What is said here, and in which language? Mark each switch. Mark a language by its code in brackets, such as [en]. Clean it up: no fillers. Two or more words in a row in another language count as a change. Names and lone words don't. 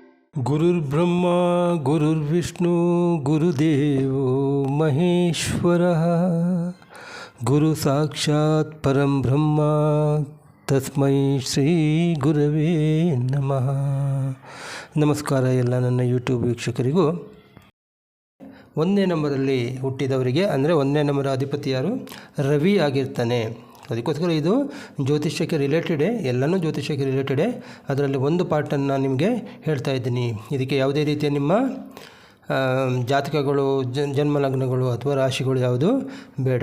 [sa] ಗುರುರ್ಬ್ರಹ್ಮ ಗುರುರ್ವಿಷ್ಣು ಗುರುದೇವೋ ಮಹೇಶ್ವರಃ ಗುರು ಸಾಕ್ಷಾತ್ ಪರಂ ಬ್ರಹ್ಮ ತಸ್ಮೈ ಶ್ರೀ ಗುರವೇ ನಮಃ. [kn] ನಮಸ್ಕಾರ ಎಲ್ಲ ನನ್ನ ಯೂಟ್ಯೂಬ್ ವೀಕ್ಷಕರಿಗೂ. ಒಂದನೇ ನಂಬರಲ್ಲಿ ಹುಟ್ಟಿದವರಿಗೆ ಅಂದರೆ ಒಂದನೇ ನಂಬರ್ ಅಧಿಪತಿ ಯಾರು? ರವಿ ಆಗಿರ್ತಾನೆ. ಅದಕ್ಕೋಸ್ಕರ ಇದು ಜ್ಯೋತಿಷ್ಯಕ್ಕೆ ರಿಲೇಟೆಡೇ, ಎಲ್ಲನೂ ಜ್ಯೋತಿಷ್ಯಕ್ಕೆ ರಿಲೇಟೆಡೇ. ಅದರಲ್ಲಿ ಒಂದು ಪಾರ್ಟನ್ನು ನಾನು ನಿಮಗೆ ಹೇಳ್ತಾ ಇದ್ದೀನಿ. ಇದಕ್ಕೆ ಯಾವುದೇ ರೀತಿಯ ನಿಮ್ಮ ಜಾತಕಗಳು, ಜನ್ಮ ಲಗ್ನಗಳು ಅಥವಾ ರಾಶಿಗಳು ಯಾವುದು ಬೇಡ.